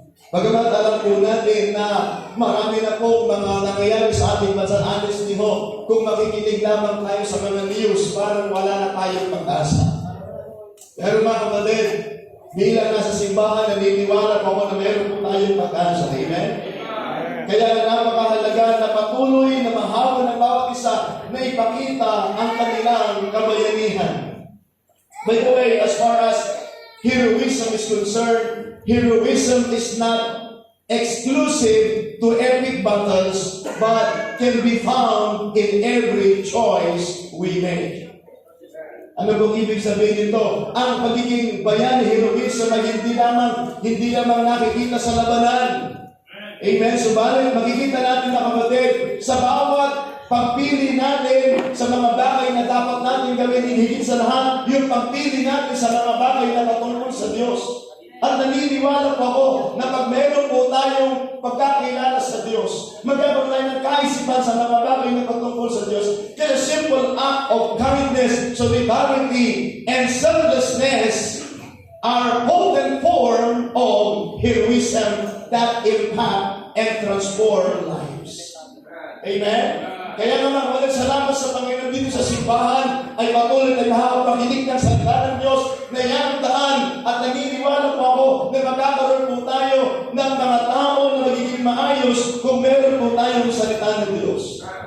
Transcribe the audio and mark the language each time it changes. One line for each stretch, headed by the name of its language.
Filipino: Bagamat alam po natin na marami na po mga nangyayari sa ating bansa, honestly ho, kung makikinig lamang tayo sa mga news, parang wala na tayong pag-asa. Pero mga kapatid, bilang nasa simbahan, naniniwala po ako na meron po tayong pag-asa. Amen? Kaya napakahalaga na patuloy na mahawa ng bawat isa na ipakita ang kanilang kabayanihan.
English: By the way, as far as heroism is concerned, heroism is not exclusive to epic battles, but can be found in every choice we make.
Filipino: Ano bang ibig sabihin nito? Ang pagiging bayani, heroism ay hindi lamang nakikita sa labanan. Amen? Subalit, makikita natin na kapatid, sa bawat pagpili natin sa mga bagay na dapat natin gawin, higit sa lahat, yung pagpili natin sa mga bagay na patungkol sa Diyos. At naniniwala po ako na pag meron po tayong pagkakilala sa Diyos, magkakaroon tayo ng kaisipan sa mga bagay na patungkol sa Diyos. Kaya
English: simple act of kindness, solidarity, and selflessness are potent form of heroism that impact and transform lives. Amen?
Filipino: Kaya naman, walang salamat sa Panginoon dito sa simbahan ay patuloy na hawak pakinig ng salita ng Diyos na iyang daan at naniniwala po ako na magkakaroon po tayo ng mga tao na magiging maayos kung meron po tayong salita ng Diyos.